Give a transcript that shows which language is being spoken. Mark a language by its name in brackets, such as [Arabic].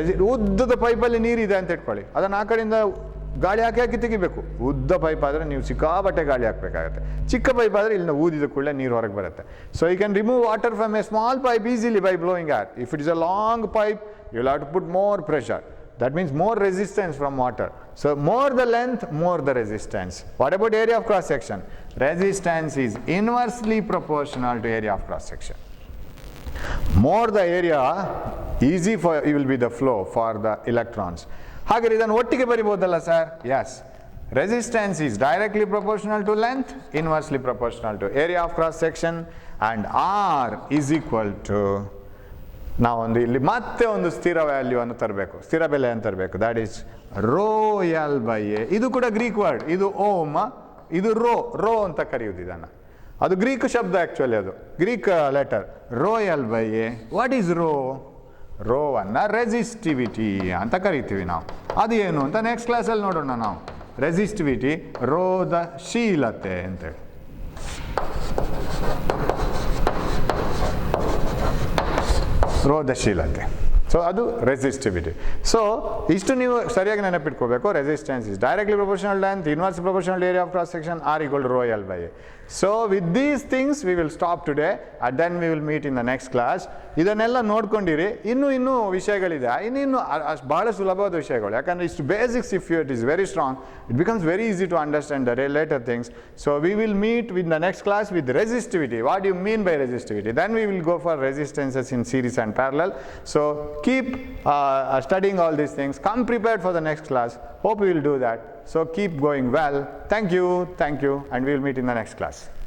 [Kannada] ಉದ್ದದ ಪೈಪಲ್ಲಿ ನೀರಿದೆ ಅಂತ ಇಟ್ಕೊಳ್ಳಿ, ಅದನ್ನು ಆ ಕಡೆಯಿಂದ ಗಾಳಿ ಹಾಕಿ ತೆಗಿಬೇಕು. ಉದ್ದ ಪೈಪ್ ಆದರೆ ನೀವು ಸಿಕ್ಕಾಬಟ್ಟೆ ಗಾಳಿ ಹಾಕಬೇಕಾಗತ್ತೆ. ಚಿಕ್ಕ ಪೈಪ್ ಆದರೆ ಇಲ್ಲಿಂದ ಊದಿದ ಕೂಡಲೇ ನೀರು ಹೊರಗೆ ಬರುತ್ತೆ. [English] So you can remove water from a small pipe easily by blowing air. If it is a long pipe, you will have to put more pressure. That means more resistance from water. So more the length, more the resistance. What about area of cross section? Resistance is inversely proportional to area of cross section. More the area, easy for it will be the flow for the electrons. [Kannada] ಹಾಗಾದ್ರೆ ಇದನ್ನು ಒಟ್ಟಿಗೆ ಬರಿಬಹುದಲ್ಲ sir? [English] Yes. Resistance is directly proportional to length, inversely proportional to area of cross section, and R is equal to, [Kannada] ನಾವೊಂದು ಇಲ್ಲಿ ಮತ್ತೆ ಒಂದು ಸ್ಥಿರ value ಅನ್ನು ತರಬೇಕು, ಸ್ಥಿರ ಬೆಲೆಯನ್ನು ತರಬೇಕು. [English] That is rho L by A. [Kannada] ಇದು ಕೂಡ ಗ್ರೀಕ್ ವರ್ಡ್, ಇದು ಓಮ್, ಇದು ರೋ ಅಂತ ಕರೆಯುವುದು ಇದನ್ನು. ಅದು ಗ್ರೀಕ್ ಶಬ್ದ ಆ್ಯಕ್ಚುಲಿ, ಅದು Greek letter. Rho L by A. What is ರೋವನ್ನು resistivity ಅಂತ ಕರಿತೀವಿ ನಾವು. ಅದು ಏನು ಅಂತ ನೆಕ್ಸ್ಟ್ ಕ್ಲಾಸಲ್ಲಿ ನೋಡೋಣ ನಾವು. ರೆಸಿಸ್ಟಿವಿಟಿ, ರೋಧಶೀಲತೆ ಅಂತೇಳಿ. ರೋಧಶೀಲತೆ. ಸೊ ಅದು ರೆಸಿಸ್ಟಿವಿಟಿ. ಸೊ ಇಷ್ಟು ನೀವು ಸರಿಯಾಗಿ ನೆನಪಿಟ್ಕೋಬೇಕು. [English] Resistance is directly proportional length, inverse proportional area of cross section, R equal to rho L by A. So with these things we will stop today and then we will meet in the next class. [Kannada] ಇದನ್ನೆಲ್ಲ ನೋಡ್ಕೊಂಡಿರಿ. ಇನ್ನೂ ವಿಷಯಗಳಿದೆ, ಇನ್ನೂ ಬಹಳ ಸುಲಭವಾದ ವಿಷಯಗಳು. ಯಾಕಂದರೆ ಇಷ್ಟು [English] Basics if it is very strong, it becomes very easy to understand the later things. So we will meet with the next class with resistivity. What you mean by resistivity? Then we will go for resistances in series and parallel. So keep studying all these things. Come prepared for the next class. Hope we will do that. So keep going well. Thank you, and we will meet in the next class.